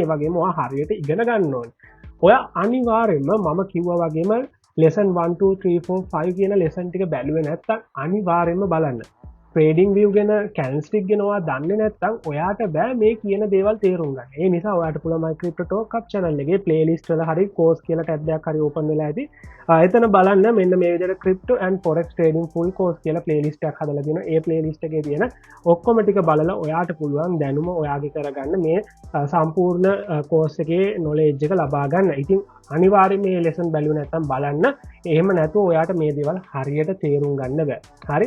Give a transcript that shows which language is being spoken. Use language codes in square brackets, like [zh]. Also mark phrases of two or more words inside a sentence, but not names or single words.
[si] ඒ වගේම ඔයා හරියට ඉගෙන ගන්න ඕනේ. ඔයා අනිවාර්යයෙන්ම මම කිව්වා වගේම ලෙසන් 1 2 3 4 5 කියන ලෙසන් ටික බැලුවේ නැත්නම් අනිවාර්යයෙන්ම බලන්න. ට්‍රේඩින් විව් ගැන, කැන්ඩල්ස්ටික් ගැන ඔයා දන්නේ නැත්නම් ඔයාට බෑ මේ කියන දේවල් තේරුම් ගන්න. ඒ නිසා ඔයාට පුළුවන් my crypto talk up channel එකේ playlist වල හරි course කියලා ටැබ් එකක් හරි open වෙලා ඇති. එතන බලන්න මෙන්න මේ විදිහට [en] crypto and forex trading full course [si] කියලා playlist එකක් හදලා තියෙනවා. ඒ playlist එකේ තියෙන ඔක්කොම ටික බලලා ඔයාට පුළුවන් දැනුම ඔයාගේ කරගන්න මේ සම්පූර්ණ course එකේ knowledge එක ලබා ගන්න. ඉතින් අනිවාර්යයෙන් මේ lesson බැලුවේ නැත්නම් බලන්න. එහෙම නැතුව ඔයාට මේ දේවල් හරියට තේරුම් ගන්න බෑ. හරි?